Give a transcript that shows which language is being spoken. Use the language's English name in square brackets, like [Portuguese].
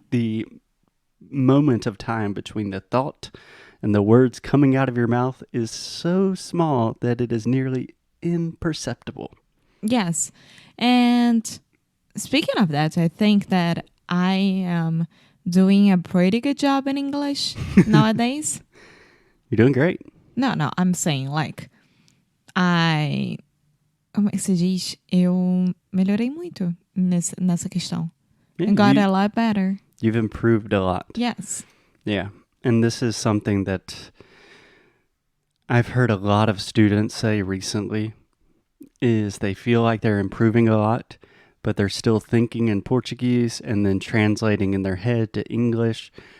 [English] The moment of time between the thought and the words coming out of your mouth is so small that it is nearly imperceptible. Yes. And speaking of that, I think that I am doing a pretty good job in English nowadays. You're doing great. No, I'm saying like [Portuguese] como é que se diz? Eu melhorei muito nessa questão. [English] Yeah, I got a lot better. You've improved a lot. Yes. Yeah. And this is something that I've heard a lot of students say recently is they feel like they're improving a lot, but they're still thinking in Portuguese and then translating in their head to English.